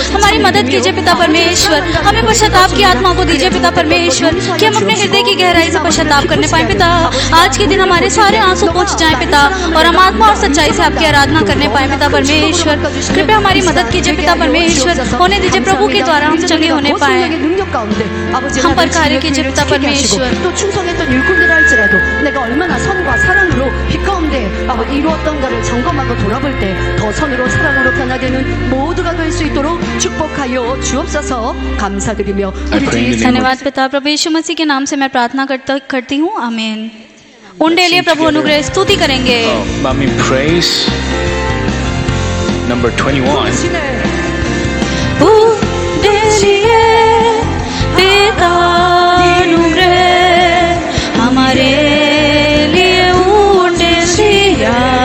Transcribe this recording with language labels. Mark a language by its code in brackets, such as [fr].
[hi] हमारी मदद कीजिए पिता परमेश्वर, हमें पश्चाताप की आत्मा को दीजिए पिता परमेश्वर, कि हम अपने हृदय की गहराई से पश्चाताप करने पाए पिता। आज के दिन हमारे सारे आंसू पहुंच जाएं पिता, और हम आत्मा और सच्चाई से आपकी आराधना करने पाए पिता परमेश्वर। कृपया हमारी मदद कीजिए पिता परमेश्वर, होने दीजिए प्रभु के द्वारा हम चंगे होने पाए। हम पर कार्य कीजिए पिता परमेश्वर। [ko] 또 충성했던 일꾼이라 할지라도 내가 얼마나 선과 사랑으로 빛 가운데 이루었던가를 점검하고 돌아볼 때 더 선으로 사랑으로 변화되는 모두가 될 수 있도록 축복하여 주옵소서. 감사드리며 우리 주 예수 [hi] धन्यवाद पिता, प्रभु यीशु मसीह के नाम से मैं प्रार्थना करती हूँ, आमीन। उनके लिए प्रभु अनुग्रह स्तुति करेंगे। [en] praise number 21. [hi] उनके लिए पिता अनुग्रह हमारे लिए उनके दिया।